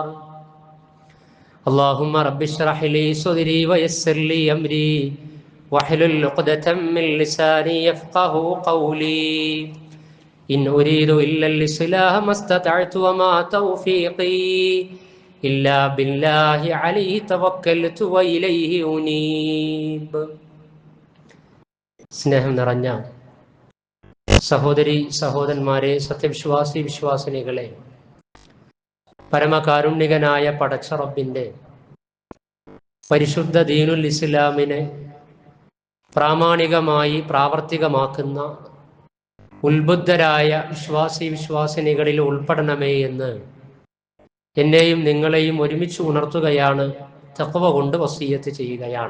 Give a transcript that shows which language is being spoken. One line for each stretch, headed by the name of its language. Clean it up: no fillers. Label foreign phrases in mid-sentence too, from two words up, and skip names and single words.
Arabic: اللهم رب اشرح لي صدري ويسر لي أمري واحلل عقدة من لساني يفقه قولي. إن أريد إلا الإصلاح ما استطعت وما توفيقي إلا بالله عليه توكلت وإليه أنيب.
Malayalam: സ്നേഹം നിറഞ്ഞ സഹോദരി സഹോദരന്മാരെ, സത്യവിശ്വാസി വിശ്വാസിനികളെ, പരമകാരുണ്യകനായ പടച്ച റബ്ബിന്റെ പരിശുദ്ധ ദീനുൽ ഇസ്ലാമിനെ പ്രാമാണികമായി പ്രാവർത്തികമാക്കുന്ന ഉത്ബുദ്ധരായ വിശ്വാസി വിശ്വാസിനികളിൽ ഉൾപ്പെടണമേ എന്ന് എന്നെയും നിങ്ങളെയും ഒരുമിച്ച് ഉണർത്തുകയാണ്, തഖ്വ കൊണ്ട് വസിയത്ത് ചെയ്യുകയാണ്.